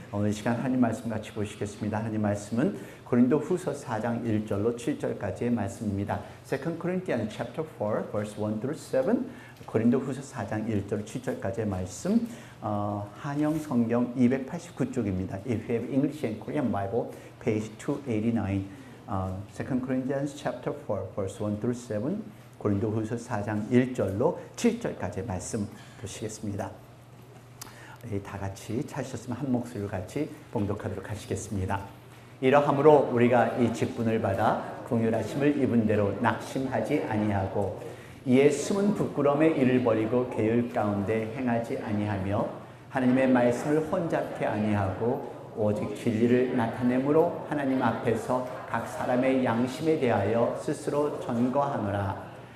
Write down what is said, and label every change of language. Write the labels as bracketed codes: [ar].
[ko] 오늘 이 시간 하나님 말씀 같이 보시겠습니다. 하나님 말씀은 고린도후서 4장 1절로 7절까지의 말씀입니다. [en] 2 Corinthians chapter 4 verse 1 through 7. [ko] 고린도후서 4장 1절 7절까지의 말씀. 한영 성경 289쪽입니다. [en] If you have English and Korean Bible, page 289. 2 Corinthians chapter 4 verse 1 through 7. [ko] 고린도후서 4장 1절로 7절까지의 말씀 보시겠습니다. 다 같이 찾으셨으면 한 목소리로 같이 봉독하도록 하시겠습니다. 이러함으로 우리가 이 직분을 받아 긍휼하심을 입은 대로 낙심하지 아니하고 이에 숨은 부끄러움의 일을 버리고 계율 가운데 행하지 아니하며 하나님의 말씀을 혼잡케 아니하고 오직 진리를 나타내므로 하나님 앞에서 각 사람의 양심에 대하여 스스로 전거하노라.